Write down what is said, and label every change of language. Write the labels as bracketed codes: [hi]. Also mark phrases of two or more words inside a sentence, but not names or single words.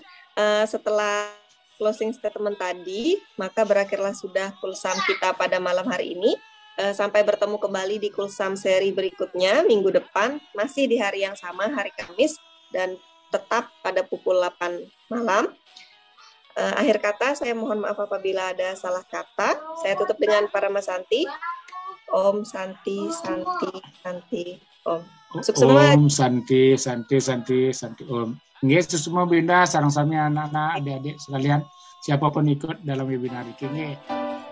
[id] Setelah closing statement tadi, maka berakhirlah sudah Kulsam kita pada malam hari ini. Sampai bertemu kembali di Kulsam seri berikutnya minggu depan, masih di hari yang sama, hari Kamis, dan tetap pada pukul 8 malam. Akhir kata, saya mohon maaf apabila ada salah kata. Saya tutup dengan Parama Santi. [sa] Om Santi, Santi, Santi, Om. Om Santi, Santi, Santi, Santi, Om. [id] Nggih, semua benda sarang sami anak-anak, adik-adik sekalian, siapapun ikut dalam webinar ini.